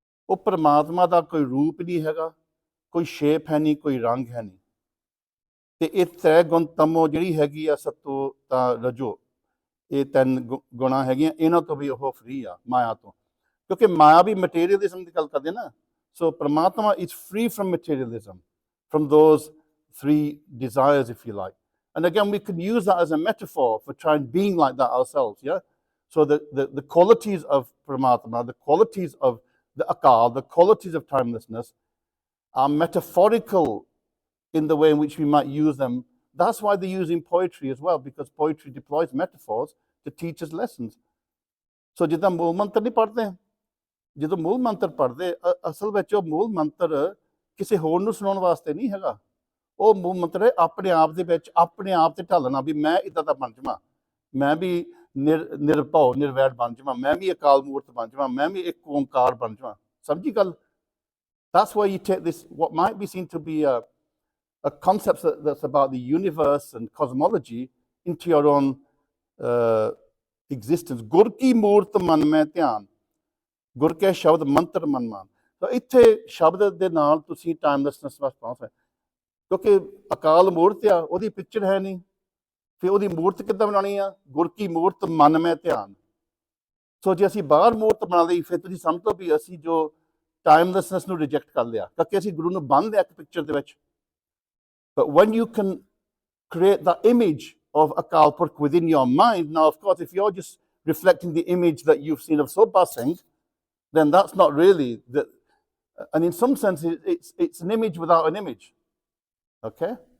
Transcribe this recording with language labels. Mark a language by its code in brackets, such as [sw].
[pa] ਉਹ ਪਰਮਾਤਮਾ ਦਾ ਕੋਈ ਰੂਪ ਨਹੀਂ ਹੈਗਾ, ਕੋਈ ਸ਼ੇਪ ਹੈ ਨਹੀਂ, ਕੋਈ ਰੰਗ ਹੈ ਨਹੀਂ। ਤੇ ਇਹ ਤ੍ਰੈ ਗੁਣ ਤਮੋ ਜਿਹੜੀ ਹੈਗੀ ਆ, ਸਤੋ ਤਾਂ ਰਜੋ, ਇਹ ਤਿੰਨ ਗੁਣਾ ਹੈਗੀਆਂ, ਇਹਨਾਂ ਤੋਂ ਵੀ ਉਹ ਫ੍ਰੀ ਆ ਮਾਇਆ ਤੋਂ, ਕਿਉਂਕਿ ਮਾਇਆ ਵੀ ਮਟੀਰੀਅਲਿਜ਼ਮ ਦੀ ਗੱਲ ਕਰਦੇ ਨਾ। [en] So Paramatma is free from materialism, from those three desires, if you like. And again, we can use that as a metaphor for trying being like that ourselves, yeah? So the qualities of Paramatma, the qualities of the Akaal, the qualities of timelessness are metaphorical in the way in which we might use them. That's why they use in poetry as well, because poetry deploys metaphors to teach us lessons. [pa] So ਜਿੱਦਾਂ ਮੂਲ ਮੰਤਰ ਨਹੀਂ ਪੜ੍ਹਦੇ, ਜਦੋਂ ਮੂਲ ਮੰਤਰ ਪੜ੍ਹਦੇ, ਅਸਲ ਵਿੱਚ ਉਹ ਮੂਲ ਮੰਤਰ ਕਿਸੇ ਹੋਰ ਨੂੰ ਸੁਣਾਉਣ ਵਾਸਤੇ ਨਹੀਂ ਹੈਗਾ। ਉਹ ਮੂਲ ਮੰਤਰ ਹੈ ਆਪਣੇ ਆਪ ਦੇ ਵਿੱਚ, ਆਪਣੇ ਆਪ ਤੇ ਢਾਲਣਾ, ਵੀ ਮੈਂ ਇੱਦਾਂ ਦਾ ਬਣ ਜਾਵਾਂ, ਮੈਂ ਵੀ ਨਿਰਭਉ ਨਿਰਵੈਰ ਬਣ ਜਾਵਾਂ, ਮੈਂ ਵੀ ਅਕਾਲ ਮੂਰਤ ਬਣ ਜਾਵਾਂ, ਮੈਂ ਵੀ ਇੱਕ ਓਂਕਾਰ ਬਣ ਜਾਵਾਂ। ਸਮਝੀ ਗੱਲ? [en] That's why you take this, what might be seen to be a concept that's about the universe and cosmology, into your own existence. [pa] ਗੁਰ ਕੀ ਮੂਰਤ ਮਨ ਮੈਂ ਧਿਆਨ, ਗੁਰ ਕੇ ਸ਼ਬਦ ਮੰਤਰ ਮਨ ਮਾਨ। ਤਾਂ ਇੱਥੇ ਸ਼ਬਦ ਦੇ ਨਾਲ ਤੁਸੀਂ ਟਾਈਮਲੈਸਨੈਸ ਵਾਸਤੇ ਪਹੁੰਚ ਸਕਦੇ, ਕਿਉਂਕਿ ਅਕਾਲ ਮੂਰਤ ਆ, ਉਹਦੀ ਪਿਕਚਰ ਹੈ ਨਹੀਂ, ਫਿਰ ਉਹਦੀ ਮੂਰਤ ਕਿੱਦਾਂ ਬਣਾਉਣੀ ਆ? ਗੁਰ ਕੀ ਮੂਰਤ ਮਨ ਮੈਂ ਧਿਆਨ। ਸੋ ਜੇ ਅਸੀਂ ਬਾਹਰ ਮੂਰਤ ਬਣਾ ਲਈ, ਫਿਰ ਤੁਸੀਂ ਸਮਝ ਲਓ ਵੀ ਅਸੀਂ ਜੋ ਟਾਈਮਲੈਸਨੈਸ ਨੂੰ ਰਿਜੈਕਟ ਕਰ ਲਿਆ, ਕਿਉਂਕਿ ਅਸੀਂ ਗੁਰੂ ਨੂੰ ਬੰਨ੍ਹ ਲਿਆ ਇੱਕ ਪਿਕਚਰ ਦੇ ਵਿੱਚ। [en] But when you can create that image of Akaal Purakh within your mind, now of course if you're just reflecting the image that you've seen of Soba Singh, then that's not really the, and in some sense it's an image without an image, okay?